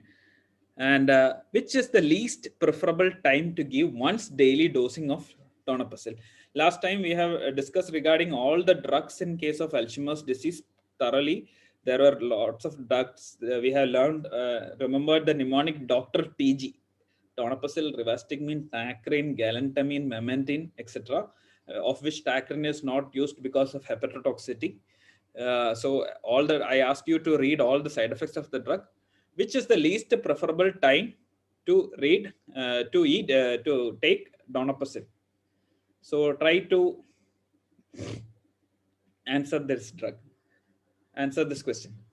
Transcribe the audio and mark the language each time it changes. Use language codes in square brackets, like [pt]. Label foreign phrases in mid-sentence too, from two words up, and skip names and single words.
[en] And which is the least preferable time to give once daily dosing of donepezil? Last time we have discussed regarding all the drugs in case of Alzheimer's disease thoroughly. There were lots of drugs. We have learned, remembered the mnemonic Dr. TG. Donepezil, rivastigmine, tacrine, galantamine, memantine, etc. Of which tacrine is not used because of hepatotoxicity. So I asked you to read all the side effects of the drug. Which is the least preferable time to take donepezil? So try to answer this question.